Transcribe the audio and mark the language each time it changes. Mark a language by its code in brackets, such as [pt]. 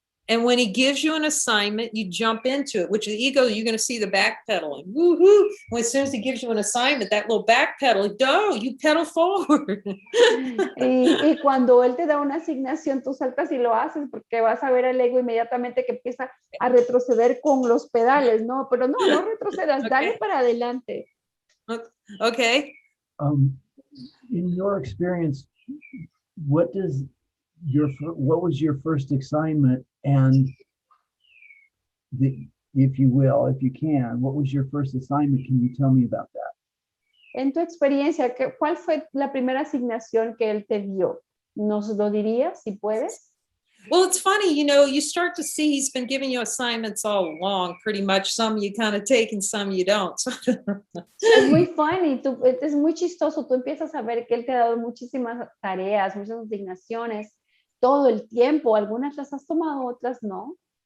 [en] And when he gives you an assignment, you jump into it, which the ego, you're going to see the backpedaling. Woohoo! When as soon as he gives you an assignment, that little backpedal, you pedal forward. [es] Y cuando él te da una asignación, tú saltas y lo haces porque vas a ver al ego inmediatamente que empieza a retroceder con los pedales, ¿no? Pero no retrocedas, dale para adelante. [en] Okay. In your experience, what was your first assignment, and if you will, if you can, what was your first assignment? Can you tell me about that? [es] En tu experiencia, ¿cuál fue la primera asignación que él te dio? ¿Nos lo dirías si puedes? [en] Well, it's funny, you start to see he's been giving you assignments all along, pretty much. Some you kind of take and some you don't. [es] Es muy [en] funny, [es] es muy chistoso. Tú empiezas a ver que él te ha dado muchísimas tareas, muchas asignaciones, todo el tiempo. Algunas las has tomado, otras no.